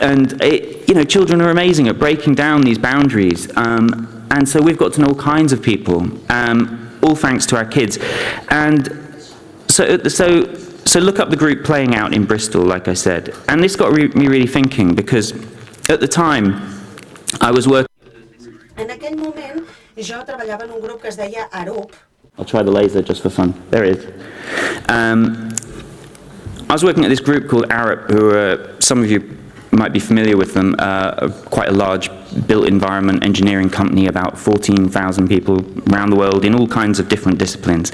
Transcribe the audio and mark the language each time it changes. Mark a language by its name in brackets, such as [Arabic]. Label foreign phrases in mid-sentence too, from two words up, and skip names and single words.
[English] And, you know, children are amazing at breaking down these boundaries. And so we've got to know all kinds of people, all thanks to our kids. And so look up the group Playing Out in Bristol, like I said. And this got me really thinking, because at the time I was working... [Catalan] En aquell moment, jo treballava en un grup que es deia ARUP. [English] I'll try the laser just for fun. There it is. I was working at this group called ARUP, who some of you might be familiar with them, quite a large built environment engineering company, about 14,000 people around the world in all kinds of different disciplines.